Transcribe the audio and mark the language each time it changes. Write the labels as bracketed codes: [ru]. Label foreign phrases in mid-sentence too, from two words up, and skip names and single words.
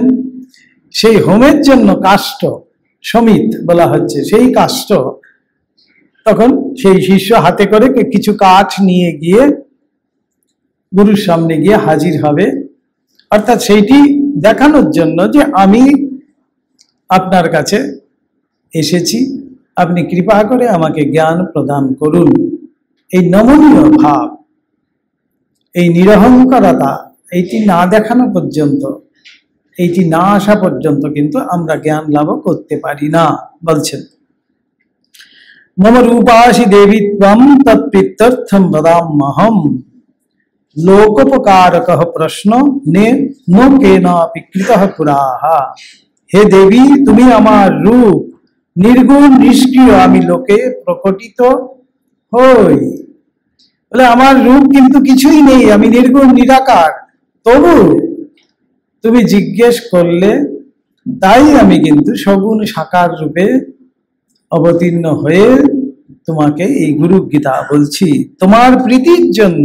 [bn] সেই হোমের জন্য কাষ্ঠ, সমিত বলা হচ্ছে, সেই কাষ্ঠ তখন সেই শিষ্য হাতে করে কিছু কাঠ নিয়ে গিয়ে গুরুর সামনে গিয়ে হাজির হবে, অর্থাৎ সেইটি দেখানোর জন্য যে আমি আপনার কাছে এসেছি, আপনি কৃপা করে আমাকে জ্ঞান প্রদান করুন। এই নমনীয় ভাব, এই নিরহংকারতা, এইটি না দেখানো পর্যন্ত, এইটি না আসা পর্যন্ত কিন্তু আমরা জ্ঞান লাভ করতে পারি না। [sa] বলছেন मम रूपासि देवी त्वं तत्प्रीत्यर्थं वदाम्यहं लोकोपकारकः प्रश्न ने नो केनापि कृतः पुराः। हे देवी [bn] তুমি আমার রূপ, নির্গুণ নিষ্ক্রিয় আমি লোকে প্রকটিত হই। বলে আমার রূপ কিন্তু কিছুই নেই, আমি নির্গুণ নিরাকার, তবু তুমি জিজ্ঞেস করলে তাই আমি কিন্তু সগুণ সাকার রূপে অবতীর্ণ হয়ে তোমাকে এই গুরু গীতা বলছি তোমার প্রীতির জন্য।